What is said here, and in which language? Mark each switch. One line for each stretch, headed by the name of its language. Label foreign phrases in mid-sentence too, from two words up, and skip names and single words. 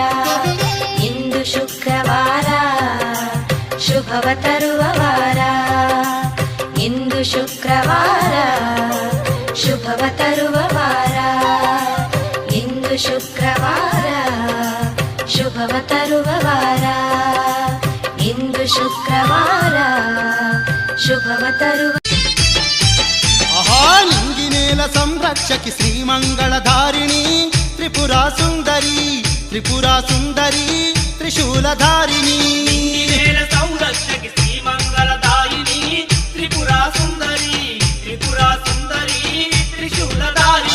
Kannada: ಇಂದು ಶುಕ್ರವಾರ ಶುಭವ ತರುವ ವಾರ, ಇಂದು ಶುಕ್ರವಾರ ಶುಭವ ತರುವ ವಾರ, ಇಂದು ಶುಕ್ರವಾರ ಶುಭವ ತರುವ ವಾರ, ಇಂದು ಶುಕ್ರವಾರ ಶುಭವ ತರುವ.
Telugu: ఆహా నింగినేల సంరక్షకి శ్రీమంగళధారిణి త్రిపురా సుందరి, త్రిపురా సుందరి త్రిశూలధారిణి. నింగినేల సంరక్షకి శ్రీమంగళదాయిని త్రిపురా సుందరి, త్రిపురా సుందరి త్రిశూలధారిణి.